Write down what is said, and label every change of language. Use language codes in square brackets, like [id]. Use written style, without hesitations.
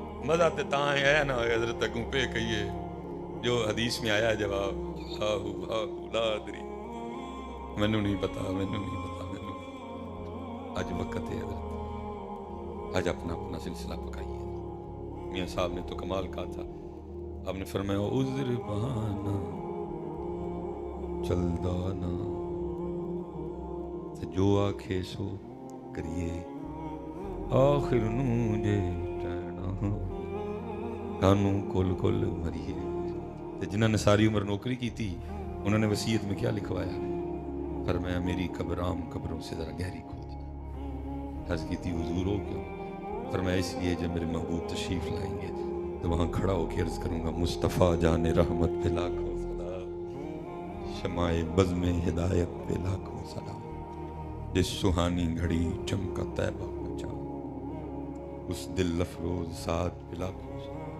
[pa] مزہ تے تاں ہے نا حضرت اگوں پہ کہیے جو حدیث میں آیا جواب لا ادری، مینوں نہیں پتا، مینوں نہیں پتا، مینوں. اج وقت ہے حضرت، اج اپنا اپنا سلسلہ پکائیے. [ur] میاں صاحب نے تو کمال کہا تھا، آپ نے فرمایا [pa] عذر بہانا چلدا نا تے جو آکھے سو کریے، آخر نو جے ٹہنا کانوں کل کل مریے. [ur] جنہوں نے ساری عمر نوکری کی تھی انہوں نے وصیت میں کیا لکھوایا؟ فرمایا میری قبر عام قبروں سے ذرا گہری کھودنا. عرض کی تھی حضور ہو کیوں؟ فرمایا اس لیے جب میرے محبوب تشریف لائیں گے تو وہاں کھڑا ہو کے عرض کروں گا مصطفیٰ جان رحمت پہ لاکھوں سلام، شمع بزم ہدایت پہ لاکھوں سلام، جس سہانی گھڑی چمکا طیبہ کا چاند، اس دل افروز ساتھ پہ لاکھوں سلام.